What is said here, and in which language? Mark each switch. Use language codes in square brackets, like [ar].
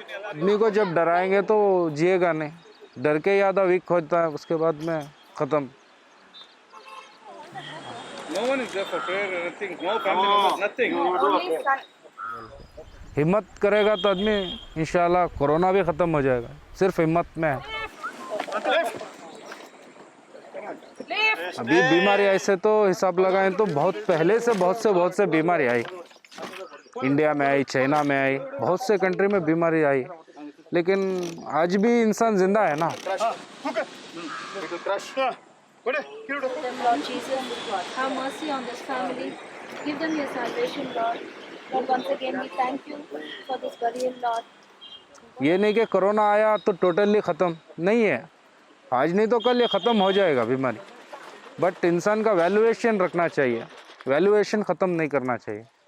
[hi] आदमी को जब डराएंगे तो जिएगा नहीं, डर के ही आधा वीक होता है, उसके बाद में खत्म. [en] No one is there for prayer, nothing, no family members, nothing. [hi] हिम्मत करेगा तो आदमी इंशाल्लाह कोरोना भी ख़त्म हो जाएगा, सिर्फ हिम्मत में है. अभी बीमारी ऐसे तो हिसाब लगाएं तो बहुत पहले से बहुत से बीमारी आई, इंडिया में आई, चाइना में आई, बहुत से कंट्री में बीमारी आई, लेकिन आज भी इंसान जिंदा है ना. [en] Lord Jesus, have mercy on this family. Give them your salvation, Lord. Lord, once again we thank you for this burial, Lord. [hi] ये नहीं कि कोरोना आया तो टोटली ख़त्म नहीं है, आज नहीं तो कल ये ख़त्म हो जाएगा बीमारी, बट इंसान का वैल्यूएशन रखना चाहिए, वैल्यूएशन ख़त्म नहीं करना चाहिए.